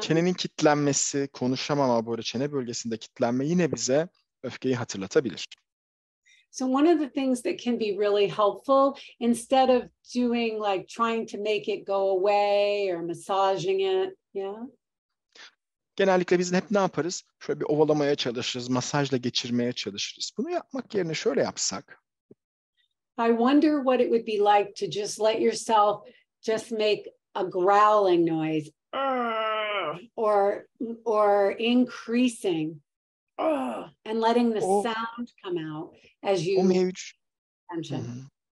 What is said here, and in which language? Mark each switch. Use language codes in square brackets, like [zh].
[tr] Çenenin kilitlenmesi, konuşamama, böyle çene bölgesinde kilitlenme yine bize öfkeyi hatırlatabilir. [en] So one of the things that can be really helpful, instead of doing like trying to make it go away or massaging it, [tr] Genellikle biz hep ne yaparız? Şöyle bir ovalamaya çalışırız, masajla geçirmeye çalışırız. Bunu yapmak yerine şöyle yapsak. [en] I wonder what it would be like to just let yourself just make a growling noise, or increasing, and letting the sound come out as you tension.